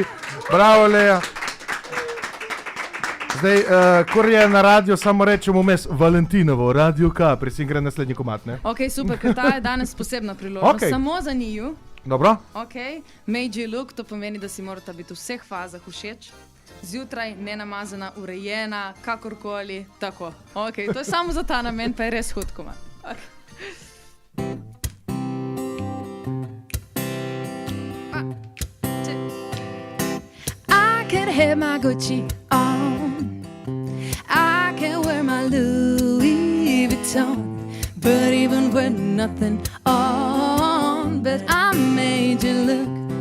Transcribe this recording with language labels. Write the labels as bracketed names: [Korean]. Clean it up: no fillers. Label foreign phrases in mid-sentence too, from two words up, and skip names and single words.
[Slovenian] Bravo, Lea. Zdaj, kor je na radio, samo rečemo vmes Valentinovo, Radio K, presi gre naslednji komad, ne? Ok, super, ker ta je danes posebna priložnost. Ok. Samo za njiju. Dobro? Ok, [English] made you look, [Slovenian] to pomeni, da si morata biti v vseh fazah všeč. Zjutraj, nenamazana, urejena, kakorkoli, tako. Ok, to je samo za ta namen, pa je res hud komad. Ok. [English] I can have my Gucci on, I can wear my Louis Vuitton, but even with nothing on, but I made you look.